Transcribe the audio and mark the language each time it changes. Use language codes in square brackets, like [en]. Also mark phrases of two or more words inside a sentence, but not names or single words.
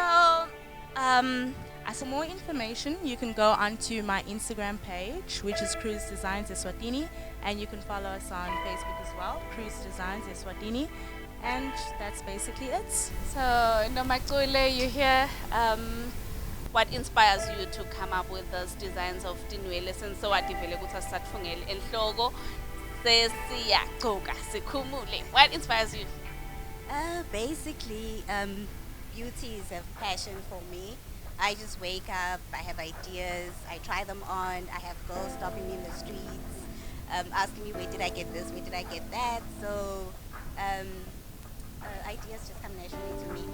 [en] For more information, you can go onto my Instagram page, which is Cruise Designs Eswatini, and you can follow us on Facebook as well, Cruise Designs Eswatini, and that's basically it. so Nomaxole, you hear what inspires you to come up with those designs of tinwele since so [ss] adivele ukuthi asatfungele enhloko sesiyagcoka sikhumule. [en] What inspires you? Basically, beauty is a passion for me. I just wake up, I have ideas, I try them on. I have girls stopping me in the streets, asking me, where did I get this, where did I get that? So ideas just come naturally to me.